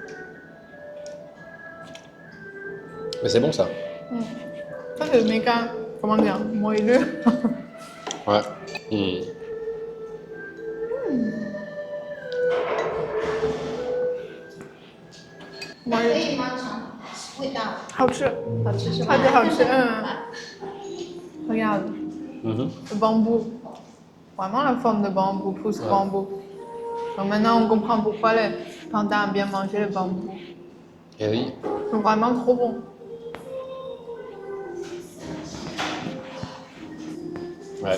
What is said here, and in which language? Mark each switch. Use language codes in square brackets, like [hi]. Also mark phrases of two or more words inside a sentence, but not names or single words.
[fr] Mais c'est bon ça. Ça, c'est méga, comment dire, moelleux. Ouais. Mhm. moelleux. [zh] 可以吗？味道好吃，好吃是吗？超级好吃。Regarde, Mhm. [fr] le bambou. Vraiment la forme de bambou, pousse bambou. Donc maintenant, on comprend pourquoi les pandas aiment bien manger le bambou. Et oui. C'est vraiment trop bon. Ouais.